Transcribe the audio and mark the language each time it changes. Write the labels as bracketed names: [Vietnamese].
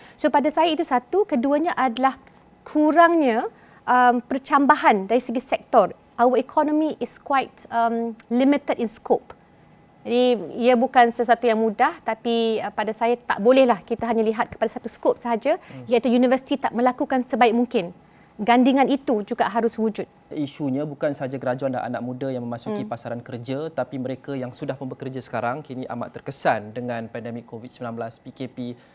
[Malay] So pada saya itu satu, keduanya adalah kurangnya percambahan dari segi sektor. [English] Our economy is quite limited in scope. [Malay] Jadi ia bukan sesuatu yang mudah, tapi pada saya tak bolehlah kita hanya lihat kepada satu skop sahaja, iaitu universiti tak melakukan sebaik mungkin. Gandingan itu juga harus wujud. Isunya bukan sahaja graduan dan anak muda yang memasuki pasaran kerja, tapi mereka yang sudah pun bekerja sekarang kini amat terkesan dengan pandemik COVID-19, PKP.